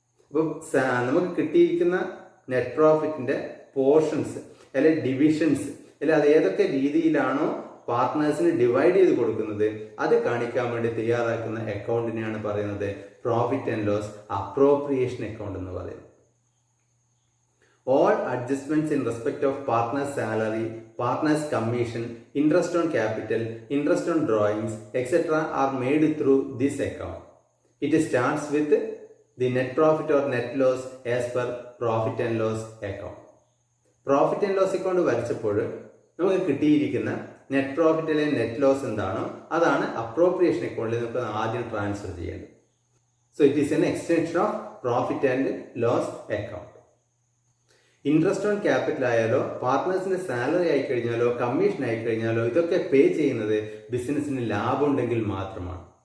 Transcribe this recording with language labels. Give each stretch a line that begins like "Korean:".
Malayalam: അപ്പം നമുക്ക് കിട്ടിയിരിക്കുന്ന നെറ്റ് പ്രോഫിറ്റിന്റെ പോർഷൻസ് അല്ലെങ്കിൽ ഡിവിഷൻസ് അല്ലെങ്കിൽ അത് ഏതൊക്കെ രീതിയിലാണോ പാർട്ട്നേഴ്സിന് ഡിവൈഡ് ചെയ്ത് കൊടുക്കുന്നത് അത് കാണിക്കാൻ വേണ്ടി തയ്യാറാക്കുന്ന അക്കൗണ്ടിനെയാണ് പറയുന്നത് profit and loss appropriation account എന്ന് പറയുന്നത്.
English: All adjustments in respect of partner's salary, partner's commission, interest on capital, interest on drawings, etc. are made through this account. It starts with the net profit or net loss as per profit and loss account.
Malayalam: Profit and loss account വരച്ചപ്പോൾ നമുക്ക് കിട്ടിയിരിക്കുന്ന net profit അല്ലെങ്കിൽ net loss എന്താണോ അതാണ് appropriation അക്കൗണ്ടിൽ നമുക്ക് ആദ്യം transfer ചെയ്യേണ്ടത്.
English: So it is an extension of profit and loss account.
Malayalam: Interest on capital ആയാലോ പാർട്ട്നേഴ്സിന്റെ സാലറി ആയി കഴിഞ്ഞാലോ കമ്മീഷൻ ആയി കഴിഞ്ഞാലോ ഇതൊക്കെ പേ ചെയ്യുന്നത് ബിസിനസ്സിന് ലാഭം ഉണ്ടെങ്കിൽ മാത്രമാണ്.